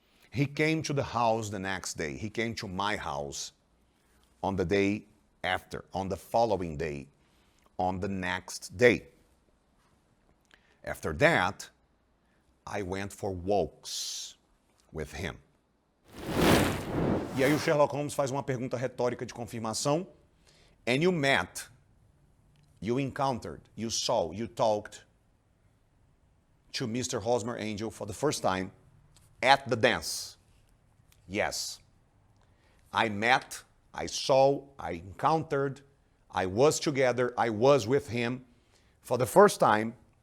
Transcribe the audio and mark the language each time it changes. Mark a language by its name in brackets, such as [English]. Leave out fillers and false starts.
[English] He came to the house the next day. He came to my house on the day after, on the following day, on the next day. After that, I went for walks with him. [Portuguese] E aí o Sherlock Holmes faz uma pergunta retórica de confirmação. [English] And you met, you encountered, you saw, you talked to Mr. Hosmer Angel for the first time at the dance. Yes. I met, I saw, I encountered, I was together, I was with him for the first time